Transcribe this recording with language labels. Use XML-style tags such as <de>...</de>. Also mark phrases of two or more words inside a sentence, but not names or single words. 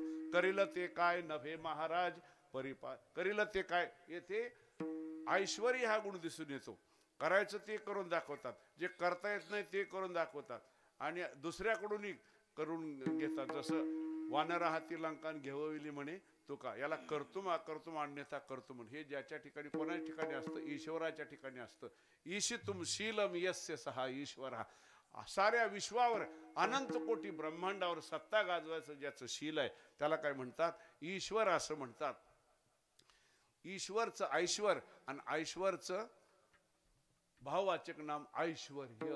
<mr>करील ते काय नव्हे महाराज, करील ते काय, येथे ऐश्वर्य हा गुण दिसून येतो. करायचं ते करून दाखवतात, जे करता येत नाही ते करून दाखवतात आणि दुसऱ्याकडूनही करून घेतात. जसं वानरा हाती लंकान घेवविली म्हणे तुका, याला</mr> <sa>कर्तुम अकर्तुम अन्यथा कर्तुम.</sa> <mr>हे ज्याच्या ठिकाणी कोणाच्या ठिकाणी असतं? ईश्वराच्या ठिकाणी असतं.</mr> <sa>ईशितुम शीलम यस्य सहा ईश्वरा.</sa> <mr>साऱ्या विश्वावर अनंत कोटी ब्रह्मांडावर सत्ता गाजवायचं ज्याचं शील आहे त्याला काय म्हणतात? ईश्वर असं म्हणतात. ईश्वरचं ऐश्वर आणि ऐश्वरचं भाववाचक नाम ऐश्वर्य.</mr>